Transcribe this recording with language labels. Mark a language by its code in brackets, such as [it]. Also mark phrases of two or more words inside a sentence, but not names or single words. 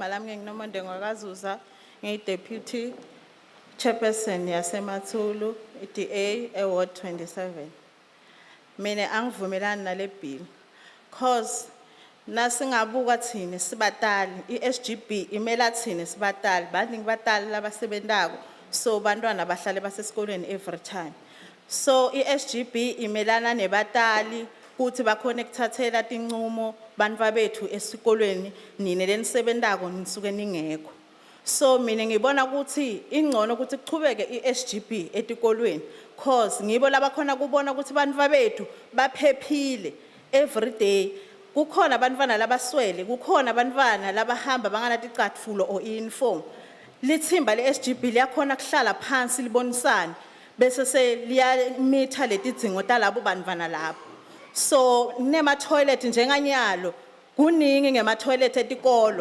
[ss] lami nginomonde ngwakazuza, ngiyi- [en] Deputy Chairperson [ss] yaseMathulu, DA Ward 27. Mina angivumelani nale bill, cause nasingabuka thina sibatali, i-SGB imela thina sibatali, baningi batali labasebentako, so bantwana bahlale basesikolweni [en] every time. [ss] So i-SGB imelana nebatali, kuthi bakhona ekuthathela tinqumo bantwa bethu esikolweni nini lenisebentako nisuke ningekho. So mina ngibona ukuthi ingcono ukuthi kuchubeke i-SGB etikolweni cause ngibo labakhona kubona ukuthi bantwa bethu baphephile [en] every day. [ss] Kukhona abantwana labaswele, kukhona abantwana labahamba banganaticatfulo [en] or uniform. [ss] Lithimba le-SGB liyakhona kuhlala phansi libonisane bese seliyamitha letidzingo talabo bantwana labo. So nema toilet njenganyalo kuningi ngema toilet etikolo.